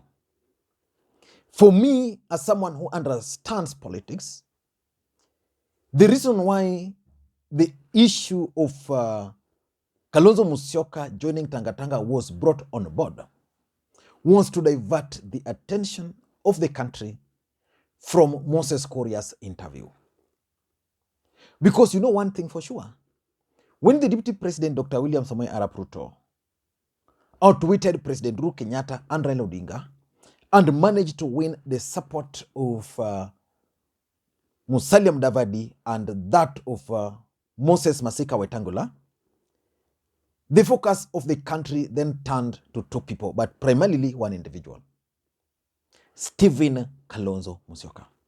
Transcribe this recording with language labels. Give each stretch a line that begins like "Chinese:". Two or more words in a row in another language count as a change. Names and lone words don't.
English: For me, as someone who understands politics, the reason why the issue of Kalonzo Musyoka joining Tanga was brought on board was to divert the attention of the country from Moses Kuria's interview. Because you know one thing for sure, when the Deputy President, Dr. William Samoei Arap Ruto, outwitted President Uhuru Kenyatta and Raila Odinga and managed to win the support of Musalia Mudavadi and that of Moses Masika Wetangula, the focus of the country then turned to two people, but primarily one individual, Stephen Kalonzo Musyoka.